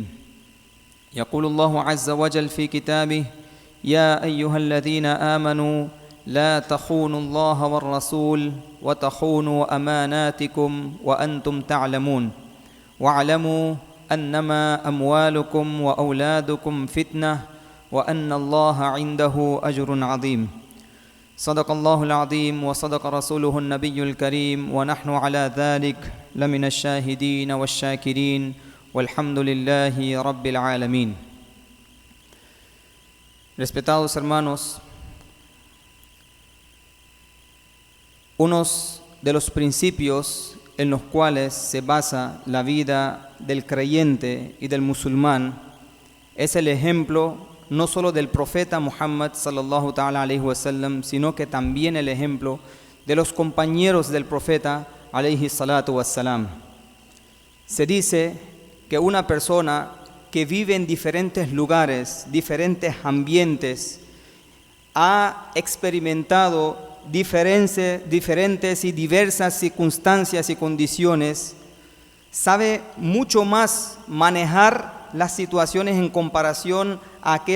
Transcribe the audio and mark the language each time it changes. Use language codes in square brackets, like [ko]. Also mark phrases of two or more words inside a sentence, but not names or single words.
[ar] يقول الله عز وجل في كتابه: يا أيها الذين آمنوا لا تخونوا الله والرسول وتخونوا أماناتكم وأنتم تعلمون واعلموا أنما أموالكم وأولادكم فتنة وأن الله عنده أجر عظيم. صدق الله العظيم وصدق رسوله النبي الكريم ونحن على ذلك لمن الشاهدين والشاكرين والحمد لله رب العالمين. [es] Respetados hermanos, unos de los principios en los cuales se basa la vida del creyente y del musulmán es el ejemplo no solo del profeta Muhammad [ar] صلى الله تعالى عليه وسلم, [es] sino que también el ejemplo de los compañeros del profeta [ar] عليه الصلاة والسلام. [es] Se dice que una persona que vive en diferentes lugares, diferentes ambientes, ha experimentado diferentes y diversas circunstancias y condiciones, sabe mucho más manejar las situaciones en comparación a aquellas